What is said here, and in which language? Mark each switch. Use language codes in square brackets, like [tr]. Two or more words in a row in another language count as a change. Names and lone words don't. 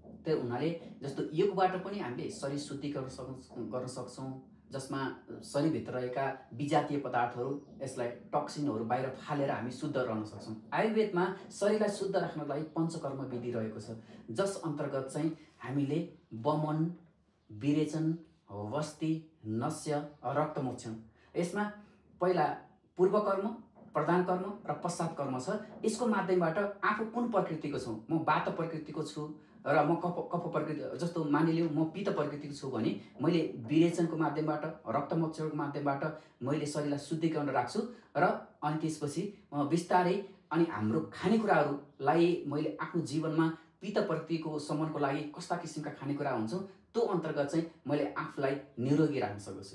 [ne] त्यही हुनाले जस्तो योगबाट पनि हामीले शरीर शुद्धिकरण गर्न सक्छौँ, जसमा शरीरभित्र रहेका विजातीय पदार्थहरू यसलाई टक्सिनहरू बाहिर फालेर हामी शुद्ध रहन सक्छौँ। आयुर्वेदमा शरीरलाई शुद्ध राख्नलाई पञ्चकर्म विधि रहेको छ, जस अन्तर्गत चाहिँ हामीले वमन, विरेचन, वस्ती, नस्य, रक्तमोक्षण, यसमा पहिला पूर्वकर्म, प्रधान कर्म र पश्चात कर्म छ। यसको माध्यमबाट आफू कुन प्रकृतिको छु, म वात प्रकृतिको छु र म कफ प्रकृति, जस्तो मानिलिउँ म पित्त प्रकृतिको छु भने मैले विरेचनको माध्यमबाट, रक्तमोक्षणको माध्यमबाट मैले शरीरलाई शुद्धिकरण राख्छु र अनि त्यसपछि म बिस्तारै अनि हाम्रो खानेकुराहरूलाई मैले आफ्नो जीवनमा पित्त प्रकृतिको सम्मानको लागि कस्ता किसिमका खानेकुरा हुन्छ त्यो अन्तर्गत चाहिँ मैले आफूलाई निरोगी राख्न सक्छु।